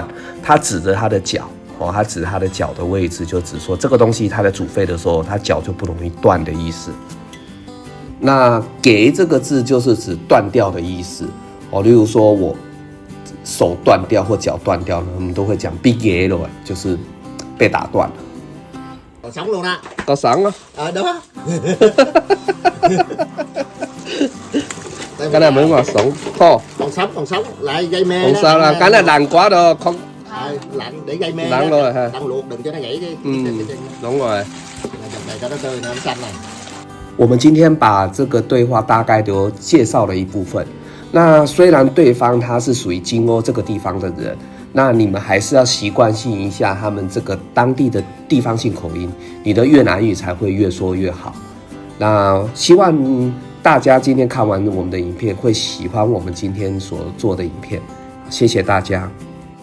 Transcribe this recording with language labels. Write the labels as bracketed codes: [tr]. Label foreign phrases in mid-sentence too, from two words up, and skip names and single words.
[zh] 它指着它的脚，哦，它指它的脚的位置，就指说这个东西它在煮沸的时候，它脚就不容易断的意思。那给这个字就是指断掉的意思，哦，例如说我手断掉或脚断掉呢，我们都会讲被给了，就是被打断了。 [vi] Còn sống luôn đó. Có sống á? Đó. Cái này mới ngọt sống. Còn sống lại gây mê. Không đó. sao là cái này lạnh quá rồi, không. Lạnh để gây mê. Lạnh rồi hả? Đang luộc đừng cho nó gãy cái. Đúng rồi. Này cho nó tươi nó xanh này. [zh] 我们今天把这个对话大概都介绍了一部分。那虽然对方他是属于金欧这个地方的人，那你们还是要习惯性一下他们这个当地的地方性口音，你的越南语才会越说越好。那希望大家今天看完我们的影片会喜欢我们今天所做的影片，谢谢大家。